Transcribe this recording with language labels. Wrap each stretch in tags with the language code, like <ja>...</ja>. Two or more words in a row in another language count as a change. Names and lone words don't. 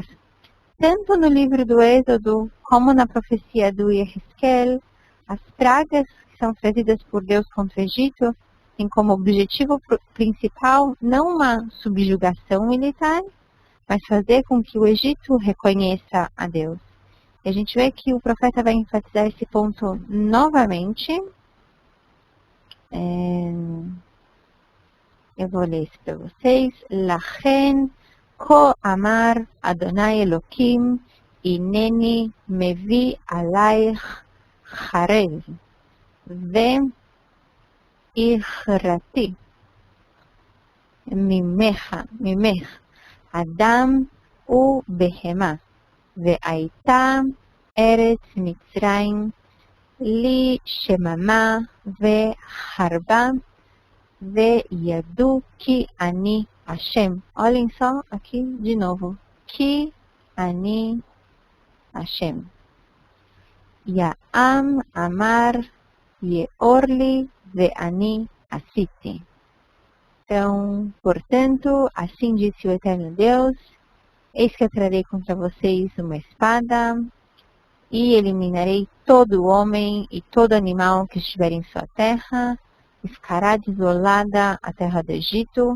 <pt>Tanto no livro do Êxodo, como na profecia do Yehezkel, as pragas que são trazidas por Deus contra o Egito têm como objetivo principal não uma subjugação militar, mas fazer com que o Egito reconheça a Deus. E a gente vê que o profeta vai enfatizar esse ponto novamente. Eu vou ler isso para vocês.</pt> <he>לכן כה אמר אדוני אלוקים הנני מביא עליך חרב ו הכרתי ממך אדם ו בהמה והייתה ארץ מצרים לי שממה וחרבה וידעו כי אני השם.</he> <pt>Olhem só aqui de novo.</pt> <he>כי אני השם. יען אמר יאורי ואני עשיתי.</he> <pt>Então, portanto, assim disse o Eterno Deus, eis que eu trarei contra vocês uma espada e eliminarei todo homem e todo animal que estiver em sua terra, e ficará desolada a terra do Egito.</pt>